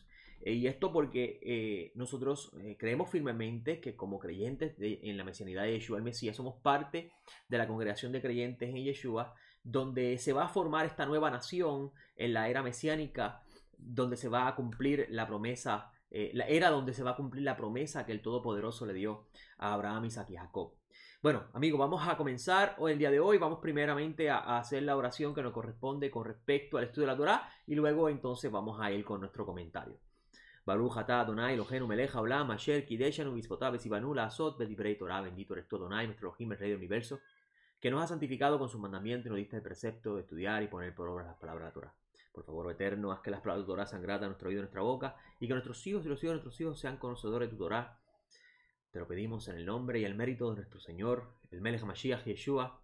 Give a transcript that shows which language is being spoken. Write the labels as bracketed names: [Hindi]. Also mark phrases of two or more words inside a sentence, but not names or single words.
[Spanish] Y esto porque nosotros creemos firmemente que como creyentes en la mesianidad de Yeshua el Mesías somos parte de la congregación de creyentes en Yeshua, donde se va a formar esta nueva nación en la era mesiánica, donde se va a cumplir la promesa, la era donde se va a cumplir la promesa que el Todopoderoso le dio a Abraham, Isaac y Jacob. Bueno, amigos, vamos a comenzar el día de hoy. Vamos primeramente a hacer la oración que nos corresponde con respecto al estudio de la Torá, y luego entonces vamos a ir con nuestro comentario. [Hebrew] ברוך אתה אדוני אלוהינו מלך העולם אשר קדשנו במצותיו וצונו לעשות בדברי תורה. [Spanish] Bendito eres tú, Adonai, nuestro Elohim, el Rey del Universo, que nos ha santificado con sus mandamientos y nos diste el precepto de estudiar y poner por obra las palabras de la Torah. Por favor, Eterno, haz que las palabras de tu Torah sean gratas a nuestro oído y a nuestra boca, y que nuestros hijos y los hijos de nuestros hijos sean conocedores de tu Torah. Te lo pedimos en el nombre y el mérito de nuestro Señor, el [Hebrew] מלך המשיח [Spanish] Yeshua.